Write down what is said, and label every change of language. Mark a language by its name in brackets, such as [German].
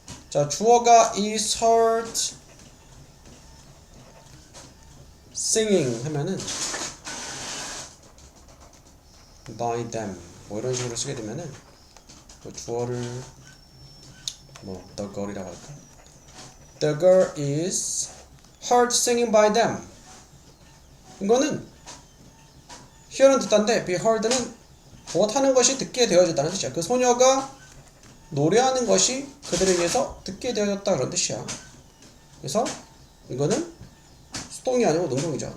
[Korean] 자, 주어가 [English] is heard singing [Korean] 하면은 [English] by them [Korean] 뭐 이런 식으로 쓰게 되면은 뭐 주어를 뭐 the girl이라고 할까? [English] The girl is heard singing by them. [Korean] 이거는 hear는 듣다인데 [English] be heard [Korean] 는 무엇하는 것이 듣게 되어졌다는 뜻이야. 그 소녀가 노래하는 것이 그들에 의해서 듣게 되어졌다 그런 뜻이야. 그래서 이거는 수동이 아니고 능동이죠.